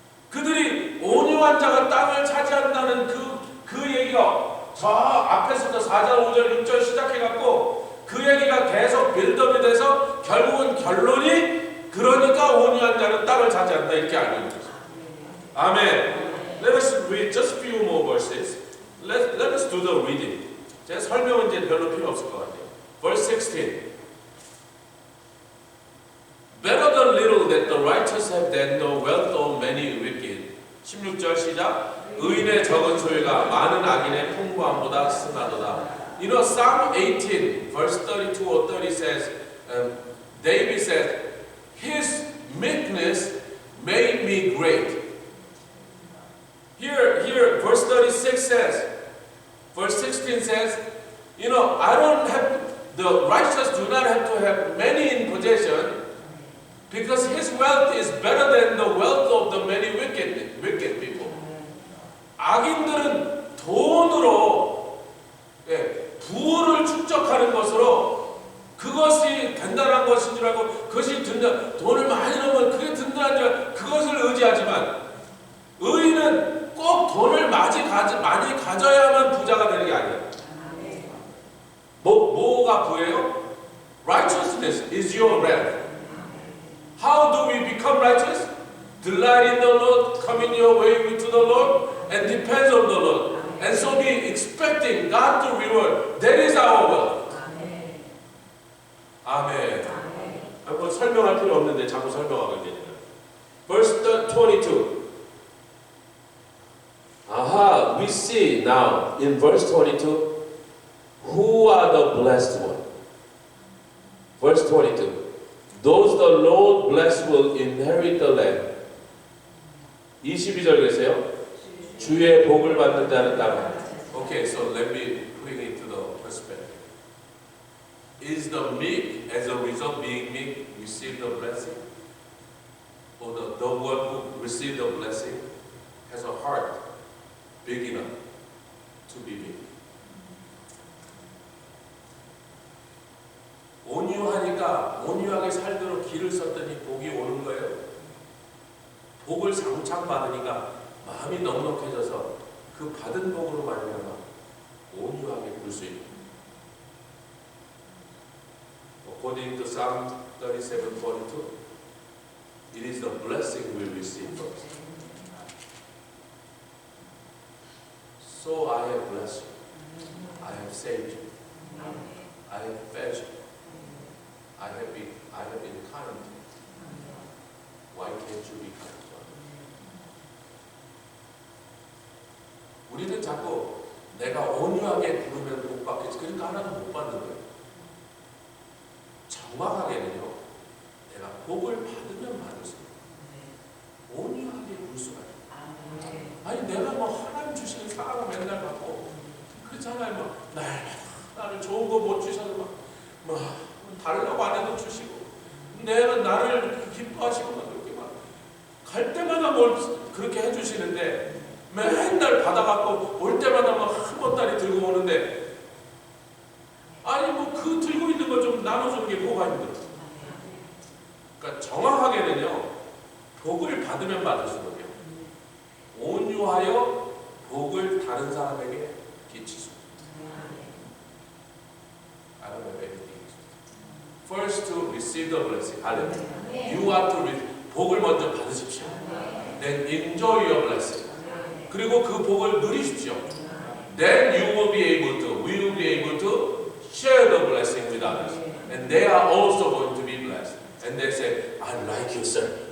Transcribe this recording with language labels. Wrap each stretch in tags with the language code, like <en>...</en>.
<ko>그들이 온유한 자가 땅을 차지한다는 그 얘기가 저 앞에서부터 4절, 5절, 6절 시작해갖고 그 얘기가 계속 빌드업이 돼서 결국은 결론이 그러니까 온유한 자는 땅을 차지한다 이렇게 알고 있는 거죠. 아멘.</ko> <en>Let us read just few more verses. Let us do the reading.</en> <ko>제가 설명은 이제 별로 필요 없을 것 같아요.</ko> <en>Verse 16. Better the little that the righteous have than the wealth of many wicked.</en> <ko>16절 시작. 의인의 적은 소유가 많은 악인의 풍부함보다 승하도다.</ko> <en>You know, Psalm 18, verse 32 or 30 says, David said, His meekness made me great. Here, verse 36 says, verse 16 says, you know, the righteous do not have to have many in possession because his wealth is better than the wealth of the many wicked people.</en> <ko>악인들은 돈으로 부를 축적하는 것으로 그것이 단단한 것인 줄 알고 그것이 돈을 많이 넣으면 그게 든든한 줄 알고 그것을 의지하지만 의인은 꼭 돈을 많이 가져야만 부자가 되는 게 아니에요. 뭐가 부예요?</ko> <en>Righteousness is your wealth. How do we become righteous? Delight in the Lord, come in your way to the Lord, and depend on the Lord. And so be expecting God to reward. That is our wealth. 아멘.</en> <ko>뭐 설명할 필요 없는데 자꾸 설명하고 계시네요.</ko> <en>Verse 22. Aha, we see now in verse 22 who are the blessed ones. Verse 22. Those the Lord bless will inherit the land.</en> <ko>22절 계세요? 주의 복을 받는 자는 땅.</ko> <en>Okay, so let me bring it to the perspective. Is the meek, as a result being meek, receive the blessing? Or the one who received the blessing has a heart big enough to be meek?</en> <ko>온유하니까 온유하게 살도록 길을 썼더니 복이 오는 거예요. 복을 장창 받으니까 마음이 넉넉해져서 그 받은 복으로 말미암아 온유하게 굴 수 있는.</ko> <en>According to Psalm 37:42, it is the blessing we receive first. So I have blessed you. I have saved you. I have fed you. I have been kind to you. Why can't you be kind to others?</en> <ko>우리는 자꾸 내가 온유하게 부르면 복 받겠지. 그러니까 하나도 못 받는 거예요. 정확하게는요. 내가 복을 받으면 받을수록 온유하게 굴 수가 있어요. 아니 내가 뭐 하나님 주시는 사랑을 맨날 받고 그렇잖아요. 뭐 나를 좋은 거 못 주셔서 뭐 달라고 안 해도 주시고 내가 나를 기뻐하시고 막 그렇게 막 갈 때마다 뭘 그렇게 해주시는데 맨날 받아갖고 올 때마다 막 한 보따리 들고 오는데, 아니 뭐 그 들고 있는 거 좀 나눠주는 게 뭐가 힘들어. 그러니까 정확하게는요, 복을 받으면 받을수록요, 온유하여 복을 다른 사람에게 끼치소.</ko> <en>I don't have anything. First to receive the blessing. Hallelujah. You are to receive.</en> <ko>복을 먼저 받으십시오.</ko> <en>Then enjoy your blessing.</en> <ko>그리고 그 복을 누리십시오.</ko> <en>Then you will be able to share the blessing with others. And they are also going to be blessed. And they say, I like you, sir.</en>